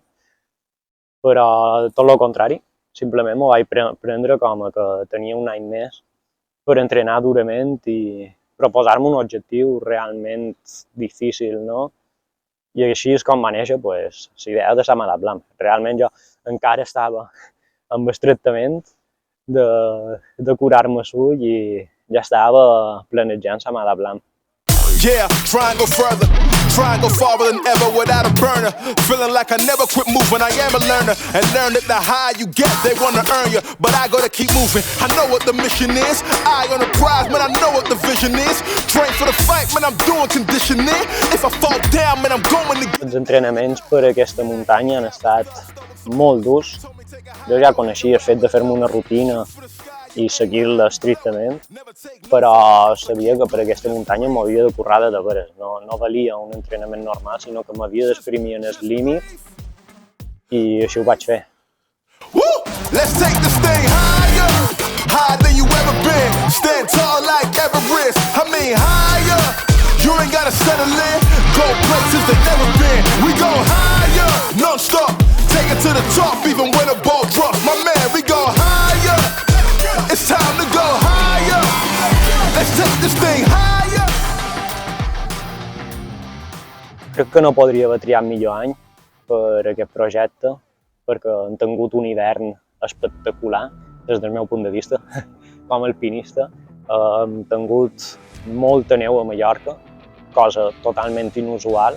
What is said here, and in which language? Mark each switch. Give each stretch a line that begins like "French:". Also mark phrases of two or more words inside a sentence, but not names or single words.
Catalan: Però tot el contrari, simplement m'ho vaig prendre com que tenia un any més per entrenar durament i proposar-me un objectiu realment difícil, no? I així és com va néixer la idea de Sama Dablam. Realment jo encara estava amb el tractament de curar-me l'ull i ja estava planejant Sama Dablam.
English: Yeah, try and go further, try and go farther than ever without a burner. Feeling like I never quit moving, I am a learner. And learn that the higher you get, they wanna earn you. But I gotta keep moving, I know what the mission is. Eye on the prize, man, I know what the vision is. Train for the fight, man, I'm doing conditioning. If I fall down, man, I'm going to...
Catalan: Els entrenaments per aquesta muntanya han estat molt durs. Jo ja coneixia el fet de fer-me una rutina i seguir-la estrictament, però sabia que per aquesta muntanya m'havia de currar de veres. No valia un entrenament normal, sinó que m'havia d'exprimir en el límit i així ho vaig fer.
English: Let's take this thing higher, higher than you ever been. Stand tall like Everest, I mean higher. You ain't gotta settle in, go places they've never been. We go higher, non-stop, take it to the top, even when the ball drops. My man, we go higher. It's time to go higher. Let's take this thing higher.
Catalan: Crec que no podria haver triat millor any per aquest projecte, perquè hem tingut un hivern espectacular des del meu punt de vista com a alpinista. Hem tingut molta neu a Mallorca, cosa totalment inusual.